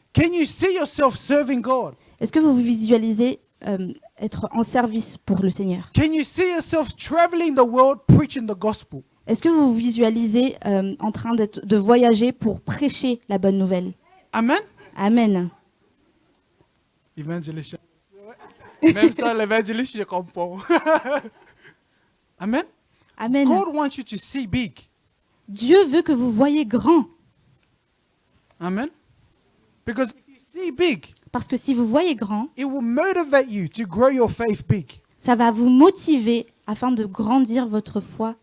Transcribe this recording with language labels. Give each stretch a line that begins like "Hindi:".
English: Can you see yourself serving God?
French: Est-ce que vous vous visualisez être en service pour le Seigneur?
English: Can you see yourself traveling the world preaching the gospel?
French: Est-ce que vous vous visualisez en train de voyager pour prêcher la bonne nouvelle? Amen. Amen. Évangéliste. Même ça, l'évangéliste, je comprends. Amen. Amen.
English: God wants you to see big.
French: Dieu veut que vous voyez grand.
English: Amen. Because if you see big,
French: Parce que si vous voyez grand,
English: it will motivate you to grow your faith big.
French: Ça va vous motiver afin de grandir votre foi